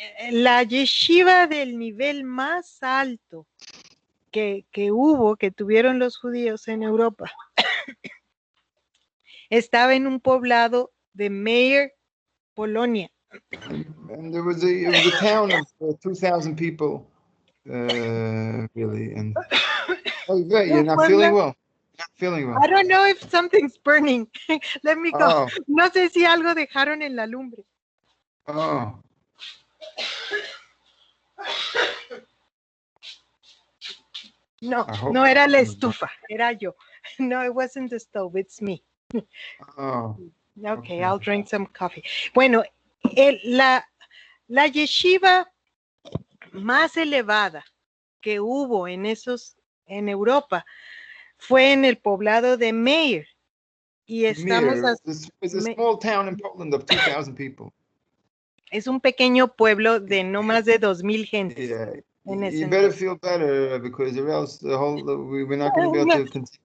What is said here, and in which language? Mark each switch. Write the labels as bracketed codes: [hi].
[es] La yeshiva del nivel más alto que tuvieron los judíos en Europa, estaba en un poblado de Meir, Polonia. [en] And it was a town of 2,000 people, really. And you're not feeling well. Not feeling well. I don't know if something's burning. Let me go. Oh. [es] No sé si algo dejaron en la lumbre. Oh. No era la estufa, era yo. [en] No, it wasn't the stove, it's me. Oh. Okay, I'll drink some coffee. [es] Bueno, la yeshiva más elevada que hubo en Europa fue en el poblado de Meir. Y estamos [en] It's a small town in Poland of 2,000 people. [es] Es un pequeño pueblo de no más de 2,000 gentes. Yeah. [en] You better feel better because or else we're not going to be able to continue.